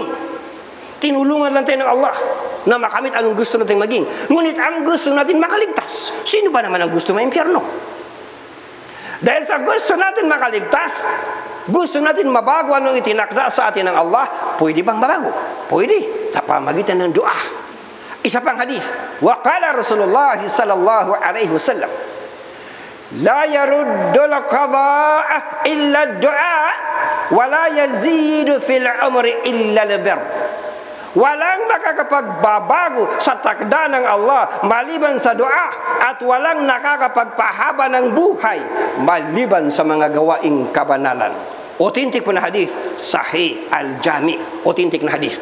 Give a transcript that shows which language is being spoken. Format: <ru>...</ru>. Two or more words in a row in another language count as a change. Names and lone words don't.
<tl>Tinulungan lang tayo ng Allah na makamit anong gusto natin maging. Ngunit ang gusto natin makaligtas. Sino ba naman ang gusto ng impyerno? Dahil sa gusto natin makaligtas, gusto natin mabago anong itinakda sa atin ng Allah, pwede bang mabago? Pwede, sa pamagitan ng dua. Isa pang hadith,</tl> <ar>وقال رسول الله صلى الله عليه وسلم لا يرد القضاء إلا الدعاء ولا يزيد في العمر إلا البر.</ar> <tl>Walang makakapagbabago sa takda ng Allah maliban sa dua, at walang nakakapagpahaba ng buhay maliban sa mga gawaing kabanalan. Authentic po na hadith, Sahih Al-Jami. Authentic na hadith.</tl>